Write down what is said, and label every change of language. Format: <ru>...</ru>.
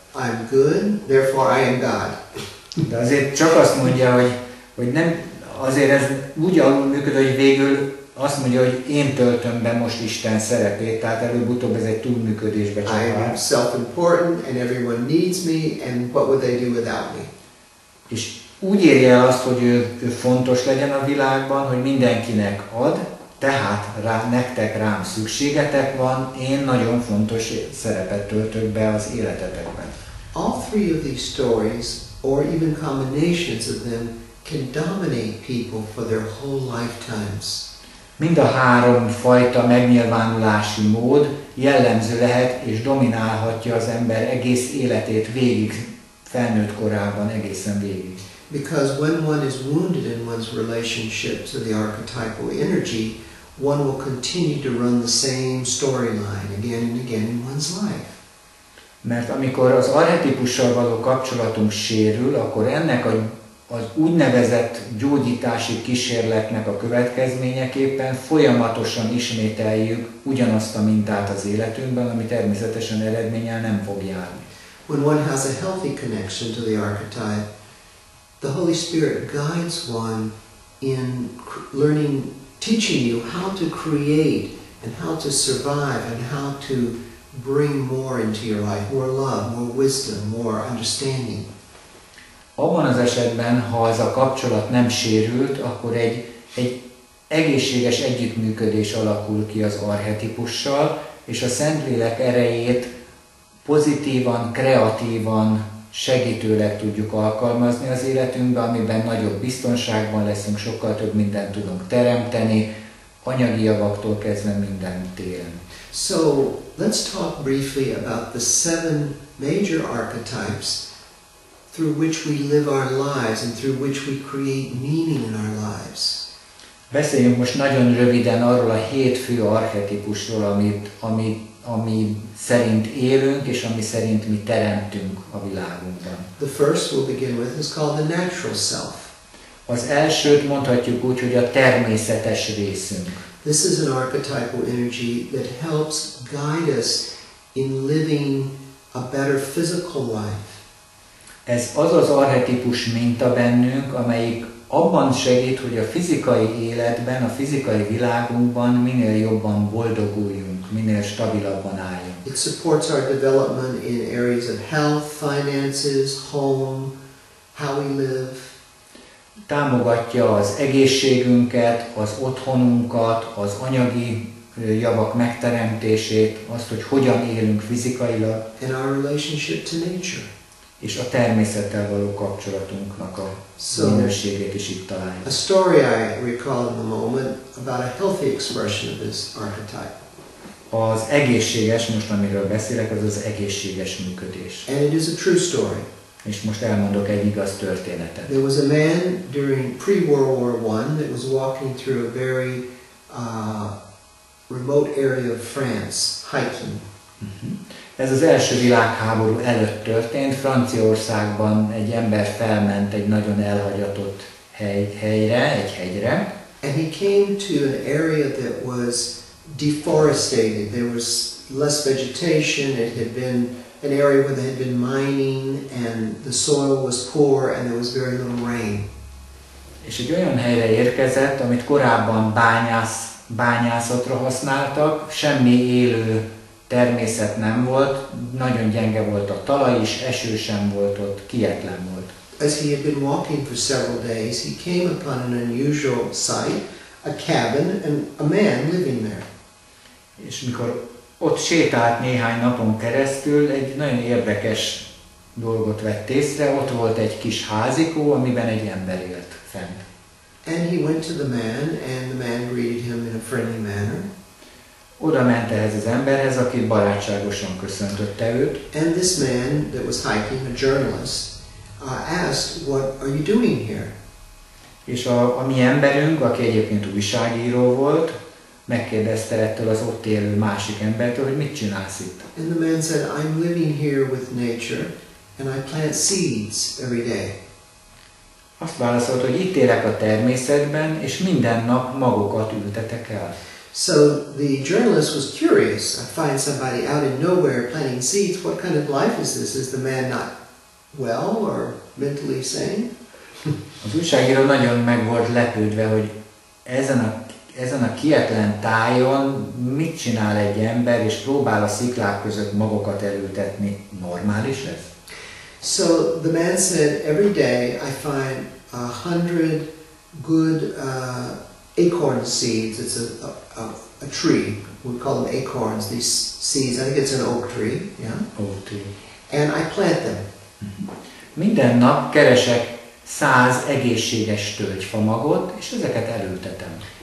<en>I'm good, therefore I am God.</en> <hu>De azért csak azt mondja, hogy nem, azért ez úgy alulműködő, hogy végül azt mondja, hogy én töltöm be most Isten szerepét, tehát előbb-utóbb ez egy túlműködésbe</hu> <en>I</en> <hu>csapál.</hu> <en>am self-important and everyone needs me, and what would they do without me?</en> <hu>És úgy érje el azt, hogy ő fontos legyen a világban, hogy mindenkinek ad, tehát nektek rám szükségetek van, én nagyon fontos szerepet töltök be az életetekben.</hu> <en>All three of these stories, or even combinations of them, can dominate people for their whole lifetimes.</en> <hu>Mind a három fajta megnyilvánulási mód jellemző lehet és dominálhatja az ember egész életét végig, felnőtt korában egészen végig.</hu> <en>Because when one is wounded in one's relationship to the archetypal energy, one will continue to run the same storyline again and again in one's life.</en> <hu>Mert amikor az archetipussal való kapcsolatunk sérül, akkor ennek az úgynevezett gyógyítási kísérletnek a következményeképpen folyamatosan ismételjük ugyanazt a mintát az életünkben, ami természetesen eredménnyel nem fog járni.</hu> <en>When one has a healthy connection to the archetype, the Holy Spirit guides one in learning, teaching you how to create and how to survive and how to bring more into your life, more love, more wisdom, more understanding.</en> <hu>Abban az esetben, ha ez a kapcsolat nem sérült, akkor egy egészséges együttműködés alakul ki az archetipussal, és a Szentlélek erejét pozitívan, kreatívan, segítőleg tudjuk alkalmazni az életünkben, amiben nagyobb biztonságban leszünk, sokkal több mindent tudunk teremteni, anyagi javaktól kezdve minden téren.</hu> <en>So, let's talk briefly about the 7 major archetypes through which we live our lives and through which we create meaning in our lives.</en> <hu>Beszéljünk most nagyon röviden arról a 7 fő archetipusról, ami szerint élünk, és ami szerint mi teremtünk a világunkban.</hu> <en>The first we'll begin with is called the natural self.</en> <hu>Az elsőt mondhatjuk úgy, hogy a természetes részünk.</hu> <en>This is an archetypal energy that helps guide us in living a better physical life.</en> <hu>Ez az az archetípus minta bennünk, amelyik abban segít, hogy a fizikai életben, a fizikai világunkban minél jobban boldoguljunk, minél stabilabban álljunk.</hu> <en>It supports our development in areas of health, finances, home, how we live.</en> <hu>Támogatja az egészségünket, az otthonunkat, az anyagi javak megteremtését, azt, hogy hogyan élünk fizikailag,</hu> <en>and our relationship to nature.</en> <hu>És a természettel való kapcsolatunknak a minőségét is itt találjuk.</hu> <en>A story I recall in the moment about a healthy expression of this archetype.</en> <hu>Az egészséges, most amiről beszélek, az az egészséges működés.</hu> <en>And it is a true story.</en> <hu>És most elmondok egy igaz történetet.</hu> <en>There was a man during pre-World War I that was walking through a very remote area of France, hiking.</en> <hu>Ez az első világháború előtt történt. Franciaországban egy ember felment egy nagyon elhagyatott helyre, egy hegyre.</hu> <en>And he came to an area that was deforested. There was less vegetation. It had been an area where they had been mining and the soil was poor and there was very little rain.</en> <hu>És egy olyan helyre érkezett, amit korábban bányászatra használtak, semmi élő természet nem volt, nagyon gyenge volt a talaj is, eső sem volt ott, kietlen volt.</hu> <en>As he had been walking for several days, he came upon an unusual sight, a cabin and a man living there.</en> <hu>És mikor ott sétált néhány napon keresztül, egy nagyon érdekes dolgot vett észre, ott volt egy kis házikó, amiben egy ember élt fent.</hu> <en>And he went to the man, and the man greeted him in a friendly manner.</en> <hu>Oda ment ehhez az emberhez, aki barátságosan köszöntötte őt.</hu> <en>And this man that was hiking, a journalist, asked, "What are you doing here?"</en> <hu>És a mi emberünk, aki egyébként újságíró volt, megkérdezte ettől az ott élő másik embertől, hogy mit csinálsz itt.</hu> <en>And the man said, "I'm living here with nature, and I plant seeds every day."</en> <hu>Azt válaszolt, hogy itt élek a természetben, és minden nap magokat ültetek el.</hu> <en>So the journalist was curious. I find somebody out in nowhere planting seeds. What kind of life is this? Is the man not well or mentally sane?</en> <hu>Az újságíró nagyon meg volt lepődve, hogy ezen a kietlen tájon mit csinál egy ember, és próbál a sziklák között magokat elültetni. Normális ez?</hu> <en>So the man said, every day I find 100 good acorn seeds. It's a tree. We call them acorns, these seeds. I think it's an oak tree. Yeah? Oak tree. And I plant them.</en> <hu>Minden nap keresek 100 egészséges tölgyfamagot, és ezeket elültetem.</hu>